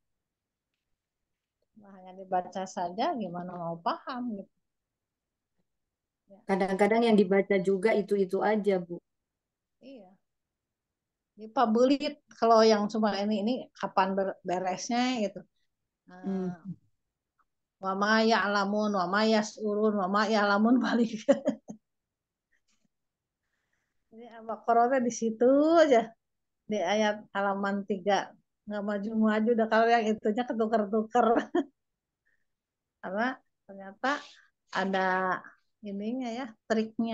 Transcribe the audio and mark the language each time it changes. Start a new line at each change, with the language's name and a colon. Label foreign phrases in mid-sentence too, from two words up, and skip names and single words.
Indonesian: Nah, hanya dibaca saja gimana mau paham gitu ya. Kadang-kadang yang dibaca juga itu-itu aja, Bu. Iya, dipabelit kalau yang cuma ini kapan beresnya gitu. Hmm. Nah,
Arabic: وما يعلمون وما يسعرون وما يعلمون balik.
Indonesian: Jadi Al-Baqarah di situ aja, di ayat halaman 3 nggak maju-maju udah, kalau yang itunya ketukar-tukar. Karena ternyata ada ininya ya, triknya.